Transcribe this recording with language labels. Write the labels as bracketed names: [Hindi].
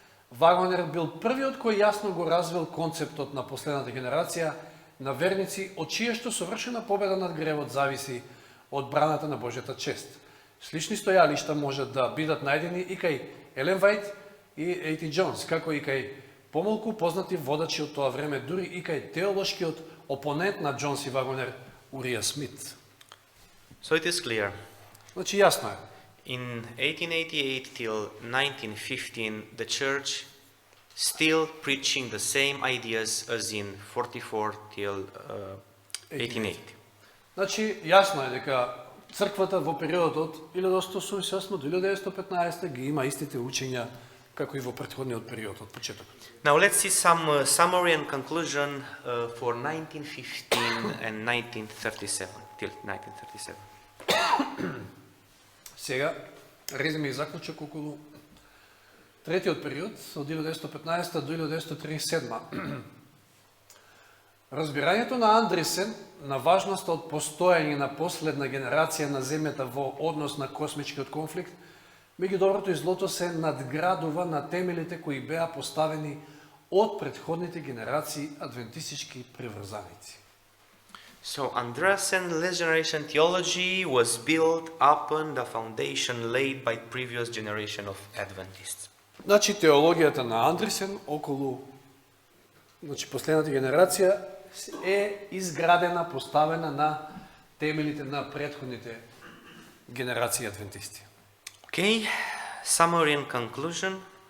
[Macedonian] Вагонер бил првиот кој јасно го развил концептот на последната генерација на верници, од чија што совршена победа над гревот зависи од браната на Божјата чест. Слични стојалишта можат да бидат најдени и кај Елен Вајт и A.T. Джонс, како и кај помалку познати водачи од тоа време, дури и кај теолошкиот опонент на Джонс и Вагонер, Урија Смит. [English] So it is clear. [Macedonian] Значи, јасно е. [English] In 1888 till 1915, the church still preaching the same ideas as in 44 till 1880. [Macedonian] Значи, јасно е дека црквата во периодот од 1888 до 1915 ги има истите учења како и во претходниот период од почетокот. [English] Now let's see some summary and conclusion for 1915 and 1937 till 1937. [Macedonian] Сега, резиме и заклучок околу третиот период, од 1915 до 1937. Разбирањето на Андресен на важноста од постојање на последна генерација на Земјата во однос на космичкиот конфликт, меѓу доброто и злото се надградува на темелите кои беа поставени од претходните генерации адвентистички приврзаници. [English] So Andreasen last generation theology was built upon the foundation laid by previous generation of Adventists. [Macedonian] Значи теологијата на Андресен околу последната генерација е изградена, поставена на темелите на претходните генерации адвентисти. [English] Okay, summary and conclusion.